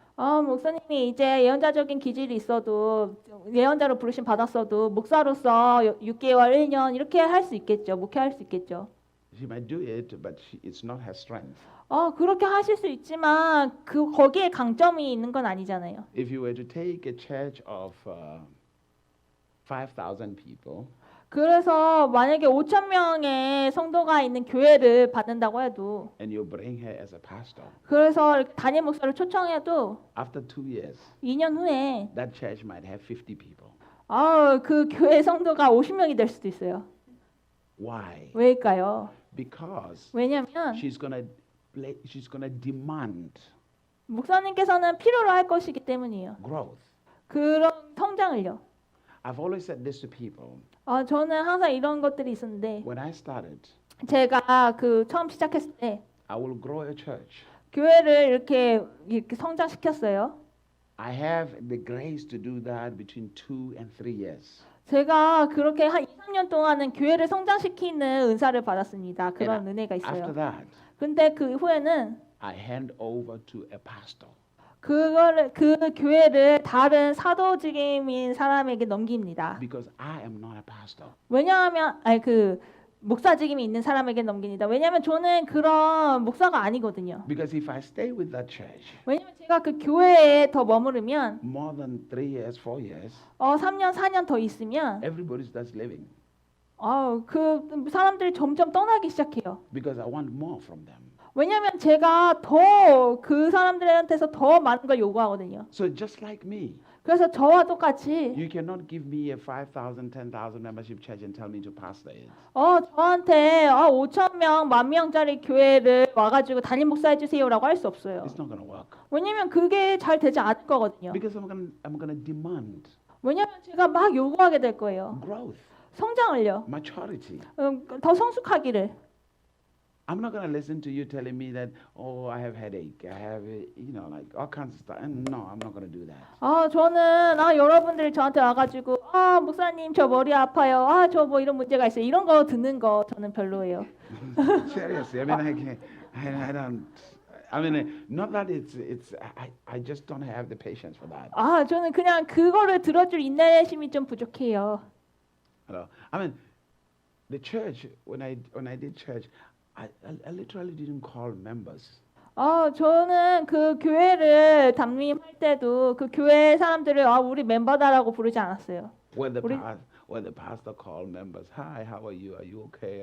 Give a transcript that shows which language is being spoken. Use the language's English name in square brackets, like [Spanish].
[Korean] 목사님이 이제 예언자적인 기질이 있어도 예언자로 부르심 받았어도 목사로서 6개월, 1년 이렇게 할 수 있겠죠. 목회할 수 있겠죠. [English] She might do it, but it's not her strength. [Korean] 그렇게 하실 수 있지만 거기에 강점이 있는 건 아니잖아요. [English] If you were to take a church of 5,000 people, [Korean] 그래서 만약에 5천 명의 성도가 있는 교회를 받는다고 해도 [English] and you bring her as a pastor, [Korean] 그래서 담임 목사를 초청해도 [English] after 2 years, [Korean] 2년 후에 [English] that church might have 50 people. [Korean] 그 교회 성도가 50명이 될 수도 있어요. [English] Why? [Korean] 왜일까요? [English] Because [Korean] 왜냐면 [English] she's gonna demand [Korean] 목사님께서는 필요로 할 것이기 때문이에요. [English] growth. [Korean] 그런 성장을요. [English] I've always said this to people. [Korean] 저는 항상 이런 것들이 있었는데 [English] When I started, [Korean] 제가 처음 시작했을 때 [English] I will grow a church. [Korean] 교회를 이렇게 성장시켰어요. [English] I have the grace to do that between 2 and 3 years. [Korean] 제가 그렇게 한 2, 3년 동안은 교회를 성장시키는 은사를 받았습니다. 그런 [English] And [Korean] 은혜가 [English] After [Korean] 있어요. [English] that, [Korean] 근데 그 후에는 [English] I hand over to a pastor. [Korean] 그 교회를 다른 사도직임인 사람에게 넘깁니다. [English] Because I am not a pastor. [Korean] 왜냐하면 목사직임이 있는 사람에게 넘깁니다. 왜냐하면 저는 그런 목사가 아니거든요. [English] Because if I stay with that church [Korean] 왜냐하면 제가 그 교회에 더 머무르면 [English] more than 3 years, 4 years, [Korean] 3년, 4년 더 있으면 [English] everybody starts leaving. [Korean] 그 사람들이 점점 떠나기 시작해요. [English] Because I want more from them. [Korean] 왜냐면 제가 더 그 사람들한테서 더 많은 걸 요구하거든요. [English] So just like me, [Korean] 그래서 저와 똑같이 [English] you cannot give me a 5,000, 10,000 membership church and tell me to pastor it. [Korean] 저한테 5천 명, 10,000명짜리 교회를 와가지고 담임 목사 해주세요라고 할 수 없어요. [English] It's not going to work. [Korean] 왜냐면 그게 잘 되지 않을 거거든요. [English] Because I'm going to demand [Korean] 왜냐면 제가 막 요구하게 될 거예요. [English] growth, [Korean] 성장을요. [English] maturity. [Korean] 더 성숙하기를. [English] I'm not going to listen to you telling me that, oh, I have headache, I have, like all kinds of stuff. And no, I'm not going to do that. [Korean] 저는 여러분들이 저한테 와가지고 목사님 저 머리 아파요. 저 뭐 이런 문제가 있어요. 이런 거 듣는 거 저는 별로예요. [English] Seriously, I don't. I mean, not that I just don't have the patience for that. [Korean] 저는 그냥 그거를 들어줄 인내심이 좀 부족해요. [English] I mean, the church when I did church, I literally didn't call members. [Korean] 저는 그 교회를 담임할 때도 그 교회 사람들을 우리 멤버다라고 부르지 않았어요. [English] When the pastor called members, hi, how are you? Are you okay?